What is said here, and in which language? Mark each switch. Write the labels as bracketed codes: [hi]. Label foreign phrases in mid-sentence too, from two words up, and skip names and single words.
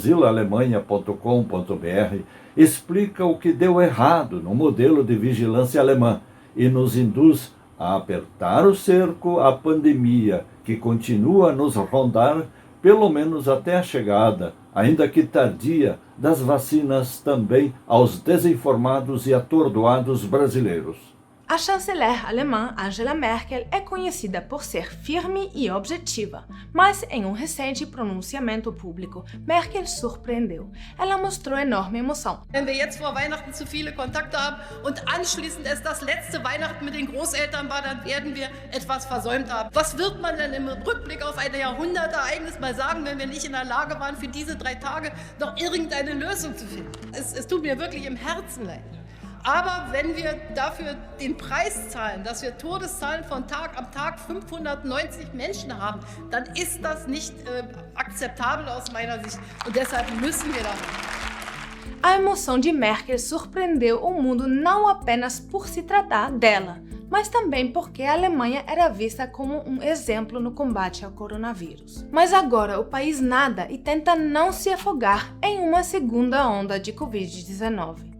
[pt] brasilalemanha.com.br, explica o que deu errado no modelo de vigilância alemã e nos induz a apertar o cerco à pandemia, que continua a nos rondar, pelo menos até a chegada, ainda que tardia, das vacinas também aos desinformados e atordoados brasileiros. A chanceler alemã Angela Merkel é conhecida por ser firme e objetiva, mas em um recente pronunciamento público, Merkel surpreendeu. Ela mostrou enorme emoção. [de] Wenn wir jetzt vor Weihnachten zu viele Kontakte haben und anschließend es das letzte Weihnachten mit den Großeltern war, dann werden wir etwas versäumt haben. Was wird man denn im Rückblick auf ein Jahrhundertereignis mal sagen, wenn wir nicht in der Lage waren, für diese 3 Tage noch irgendeine Lösung zu finden? Es tut mir wirklich im Herzen leid. Aber wenn wir dafür den Preis zahlen, dass wir Todeszahlen von Tag am Tag 590 Menschen haben, dann ist das nicht akzeptabel aus meiner Sicht. Und deshalb müssen wir das. [pt] A emoção de Merkel surpreendeu o mundo não apenas por se tratar dela, mas também porque a Alemanha era vista como um exemplo no combate ao coronavírus. Mas agora o país nada e tenta não se afogar em uma segunda onda de Covid-19.